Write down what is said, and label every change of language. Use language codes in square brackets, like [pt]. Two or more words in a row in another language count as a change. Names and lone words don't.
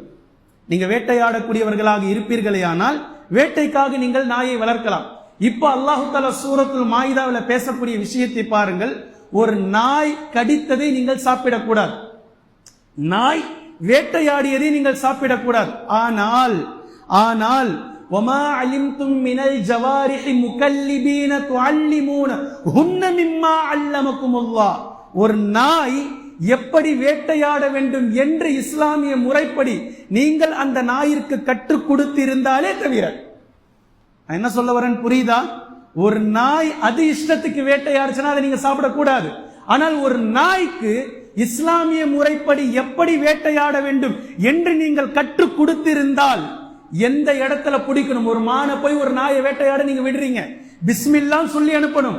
[ta] நீங்க வேட்டையாடக்கூடியவர்களாக இருப்பீர்களே ஆனால் வேட்டைக்காக நீங்கள் நாயை வளர்க்கலாம். இப்ப அல்லாஹு தஆலா சூரத்துல் மாயிதாவில் பேசக்கூடிய விஷயத்தை பாருங்கள். ஒரு நாய் கடித்ததை நீங்கள் சாப்பிடக்கூடாது, நாய் வேட்டையாடியதை நீங்கள் சாப்பிடக்கூடாது. ஆனால் [ar] وما علمتم من الجوارح مكلبين تعلمون هن مما علمكم الله. [ta] ஒரு நாய் எப்படி வேட்டையாட வேண்டும் என்று இஸ்லாமிய முறைப்படி நீங்கள் அந்த நாயிற்கு கற்றுக் கொடுத்திருந்தாலே தவிர, என்ன சொல்ல வரேன் புரியுதா? ஒரு நாய் அது இஷ்டத்துக்கு வேட்டையாடுச்சுன்னா அதை நீங்க சாப்பிடக்கூடாது. ஆனால் ஒரு நாய்க்கு இஸ்லாமிய முறைப்படி எப்படி வேட்டையாட வேண்டும் என்று நீங்கள் கற்றுக் கொடுத்திருந்தால், எந்த இடத்துல பிடிக்கணும், ஒரு மானை போய் ஒரு நாயை வேட்டையாட நீங்க விடுறீங்க, பிஸ்மில்லா சொல்லி அனுப்பணும்.